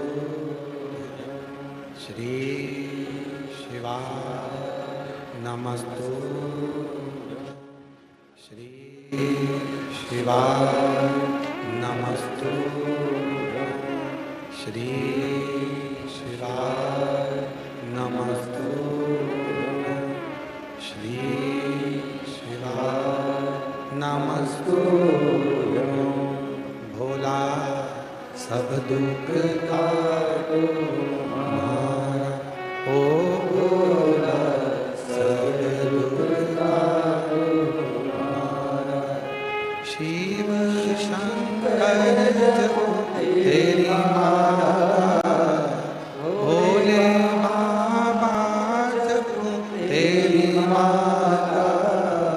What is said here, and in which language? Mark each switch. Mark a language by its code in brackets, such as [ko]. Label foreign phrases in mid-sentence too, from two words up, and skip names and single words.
[sa] श्री शिवाय नमस्तु, श्री शिवाय नमस्तु, श्री शिवाय नमस्तु, श्री शिवाय नमस्तु। [hi] भोला सब दुख काटो हमारा, ओ भोला सब दुख काटो हमारा। शिव शंकर जपो तेरी माला, भोले बाबा जपो तेरी माला।